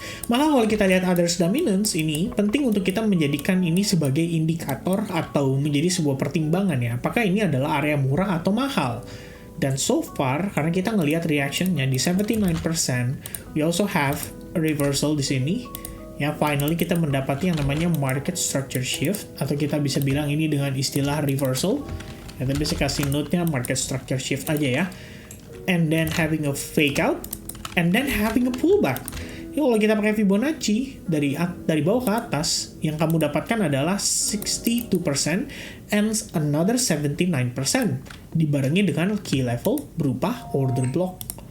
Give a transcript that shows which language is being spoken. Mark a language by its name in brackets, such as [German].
[Indonesian] Maka kalau kita lihat others dominance ini, penting untuk kita menjadikan ini sebagai indikator atau menjadi sebuah pertimbangan ya, apakah ini adalah area murah atau mahal. Dan so far, karena kita ngelihat reactionnya di 79%, [English] we also have a reversal [Indonesian] di sini. Ya, finally kita mendapati yang namanya market structure shift, atau kita bisa bilang ini dengan istilah reversal. Ya, tapi saya kasih note-nya market structure shift aja ya. [English] And then having a fake out, and then having a pullback. [Indonesian] Ya, kalau kita pakai Fibonacci dari bawah ke atas, yang kamu dapatkan adalah 62% and another 79% dibarengi dengan key level berupa order block.